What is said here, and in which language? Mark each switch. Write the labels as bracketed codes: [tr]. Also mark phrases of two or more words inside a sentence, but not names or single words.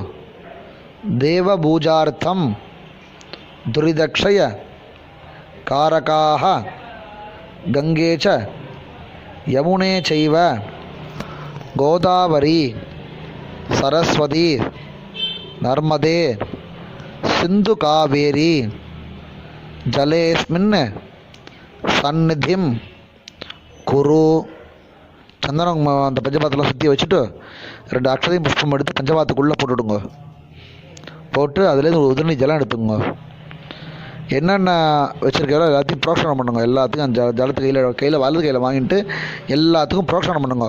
[sa] देवपूजार्थं दुरिदक्षय कारकाः गंगे च यमुने चैव गोदावरी सरस्वती नर्मदे सिंधु कावेरी जलेस्मिन् सन्निधिं कुरु. [ta] சந்தனம் அந்த பஞ்சபாத்திரம் சுற்றி வச்சுட்டு 2 அக்ஷதையும் புஷ்பம் எடுத்து பஞ்சபாத்துக்குள்ளே போட்டுவிடுங்க. போட்டு அதுலேருந்து ஒரு உதிரணி ஜலம் எடுத்துங்க. என்னென்ன வச்சுருக்காரோ எல்லாத்தையும் புரோக்ஷனம் பண்ணுங்க. எல்லாத்துக்கும் அந்த ஜலத்து கையில் வலது கையில் வாங்கிட்டு எல்லாத்துக்கும் புரோக்ஷனம் பண்ணுங்க.